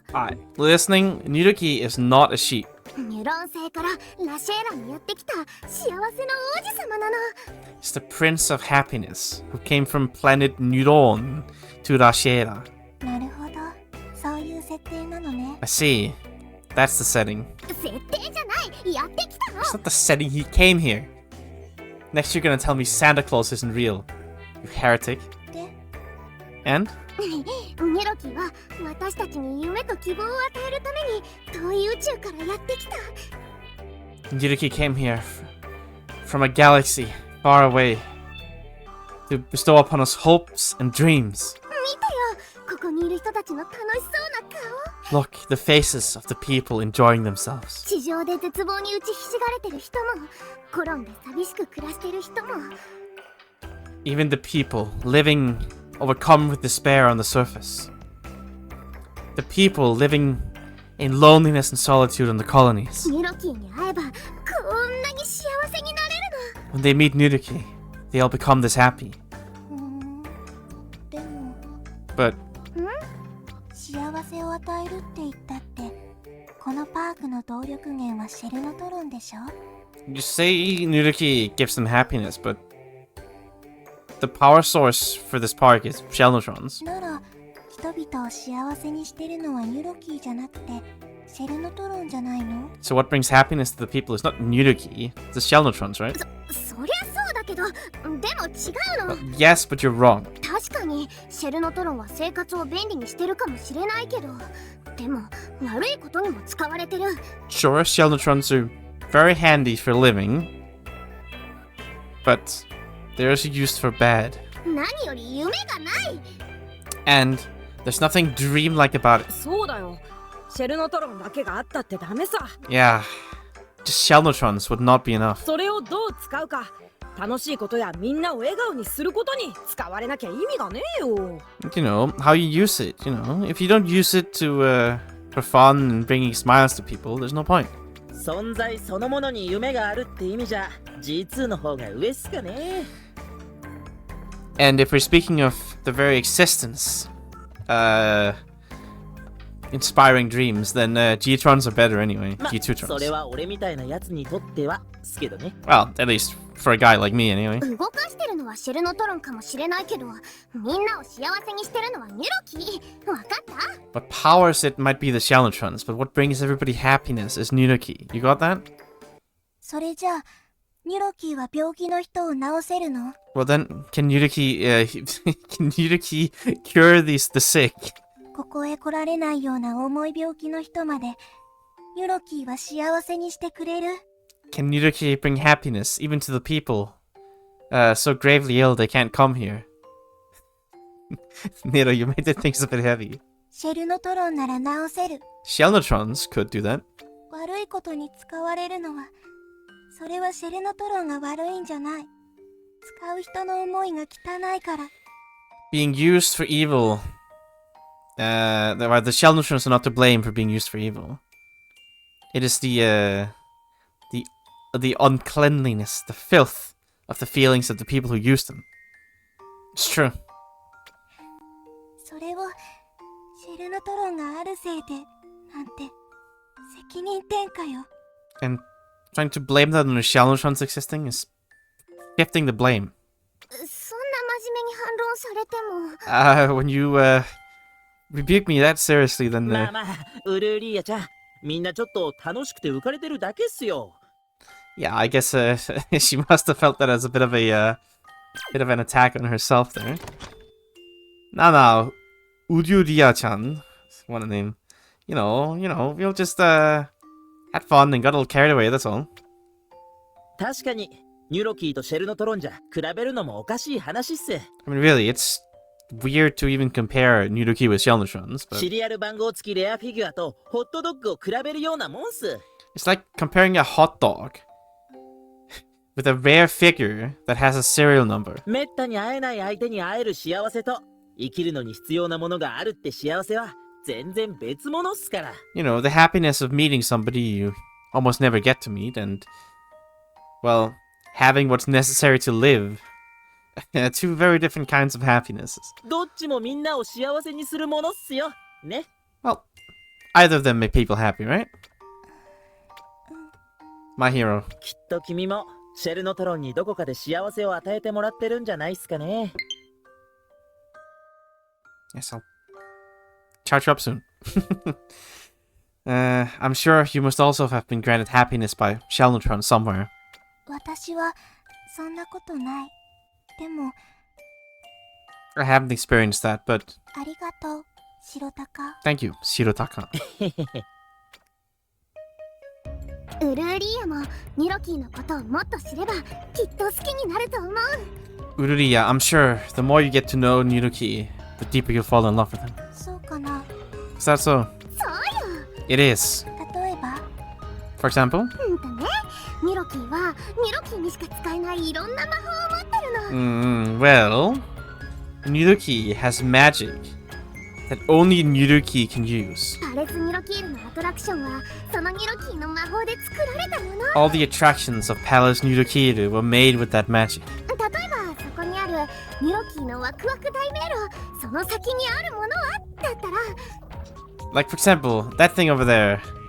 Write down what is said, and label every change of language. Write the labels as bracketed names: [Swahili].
[English] Alright, listening, Nuruki is not a sheep. [Japanese] ニュロン星からラシェーラにやってきた幸せの王子様なの [English] It's the Prince of Happiness, who came from planet Nuron to Rashera. [Japanese] なるほど、そういう設定なのね。 [English] I see. That's the setting. [Japanese] 設定じゃないやってきたの [English] It's not the setting he came here. Next you're gonna tell me Santa Claus isn't real. You heretic. [Japanese] で、 [English] And? [Japanese] ニロキーは私たちに夢と希望を与えるために遠い宇宙からやってきた [English] Yuruki came here from a galaxy far away to bestow upon us hopes and dreams. [Japanese] 見てよここにいる人たちの楽しそうな顔 [English] Look, the faces of the people enjoying themselves. [Japanese] 地上で絶望に打ちひしがれてる人も転んで寂しく暮らしてる人も [English] Even the people living overcome with despair on the surface. The people living in loneliness and solitude on the colonies. [Japanese] ニロキーに会えばこんなに幸せになれるの [English] When they meet Nuruki, they all become this happy. [Japanese] でも [English] But [Japanese] 幸せを与えるって言ったってこのパークの動力源はシェルノトロンでしょ [English] you say Nuruki gives them happiness, but the power source for this park is Shellnotrons. [Japanese] なら人々を幸せにしてるのはニュロキーじゃなくてシェルノトロンじゃないの [English] So what brings happiness to the people is not Nuruki, it's the Shellnotrons, right? [Japanese] そりゃそうだけどでも違うの [English] Yes, but you're wrong. [Japanese] 確かにシェルノトロンは生活を便利にしてるかもしれないけどでも悪いことにも使われてる [English] Sure, Shellnotrons are very handy for living, but they're also used for bad. [Japanese] 何より夢がない [English] And there's nothing dreamlike about it. [Japanese] そうだよシェルノトロンだけがあったってダメさ [English] Yeah, just Shellnotrons would not be enough. [Japanese] それをどう使うか楽しいことやみんなを笑顔にすることに使われなきゃ意味がねえよ [English] You know, how you use it, you know. If you don't use it to, for fun and bringing smiles to people, there's no point. [Japanese] 存在そのものに夢があるって意味じゃ G2 の方が上っすかね [English] And if we're speaking of the very existence, inspiring dreams, then G-Trons are better anyway. [Japanese] まあ [English] G2 [Japanese] それ [English] Trons. [Japanese] は俺みたいなやつにとってはすけどね [English] Well, at least for a guy like me anyway. [Japanese] 動かしてるのはシェルノトロンかもしれないけどみんなを幸せにしてるのはニュロキーわかった [English] What powers it might be the Shellnotrons, but what brings everybody happiness is Nuruki. You got that? [Japanese] それじゃあニュロキーは病気の人を治せるの [English] Well then, can Nuruki, can Nuruki cure the sick? [Japanese] ここへ来られないような重い病気の人までニュロキーは幸せにしてくれる [English] Can Nuruki bring happiness even to the people so gravely ill they can't come here? Nero, you made the things a bit heavy. [Japanese] シェルノトロンなら治せる [English] Shellnotrons could do that. [Japanese] 悪いことに使われるのはそれはシェルノトロンが悪いんじゃない使う人の思いが汚いから [English] Being used for evil. The Shellnotrons are not to blame for being used for evil. It is the uncleanliness, the filth of the feelings of the people who use them. It's true. [Japanese] それをシェルノトロンがあるせいでなんて責任転嫁よ [English] And trying to blame that on the Shellnotrons existing is shifting the blame. [Japanese] そんな真面目に反論されても [English] When you rebuke me that seriously, then [Japanese] まあまあウルーリーヤちゃんみんなちょっと楽しくて浮かれてるだけっすよ [English] yeah, I guess she must have felt that as a bit of an attack on herself there. No, Uryuria-chan. What a name. You know, we'll just, had fun and got a little carried away, that's all. [Japanese] 確かにニュロキーとシェルノトロンじゃ比べるのもおかしい話っす。 [English] I mean, really, it's weird to even compare Nidoki with Shellnetrons, but [Japanese] シリアル番号付きレアフィギュアとホットドッグを比べるようなもんっす。 [English] it's like comparing a hot dog with a rare figure that has a serial number. [Japanese] めったに会えない相手に会える幸せと生きるのに必要なものがあるって幸せは全然別物っすから。 [English] You know, the happiness of meeting somebody you almost never get to meet, and, well, having what's necessary to live. Two very different kinds of happinesses. [Japanese] どっちもみんなを幸せにするものっすよ。ね。 [English] Well, either of them make people happy, right? My hero. [Japanese] きっと君もシェルノトロンにどこかで幸せを与えてもらってるんじゃないっすかね。 [English] Yes, I'll charge you up soon. I'm sure you must also have been granted happiness by Shellnotron somewhere. [Japanese] 私はそんなことない。でも [English] I haven't experienced that, but [Japanese] ありがとう、白鷹。 [English] thank you, Shirotaka. [Japanese] ウルーリーヤもニロキーのことをもっと知ればきっと好きになると思う。 [English] Ururiya, I'm sure the more you get to know Nidoki, the deeper you'll fall in love with him. [Japanese] そうかな。 [English] Is that so? [Japanese] そうよ。 [English] It is. [Japanese] 例えば [English] For example? [Japanese] ね、ニロキーはニロキーにしか使えないいろんな魔法を持ってるの。 [English] Well, Nidoki has magic that only Nidoki can use. [Japanese] パレスニロキールのアトラクションはそのニロキーの魔法で作られたもの。 [English] All the attractions of Palace Nidokiru were made with that magic. [Japanese] 例えばそこにあるニロキーのワクワク大迷路、その先にあるものはだったら [English] Like, for example, that thing over there.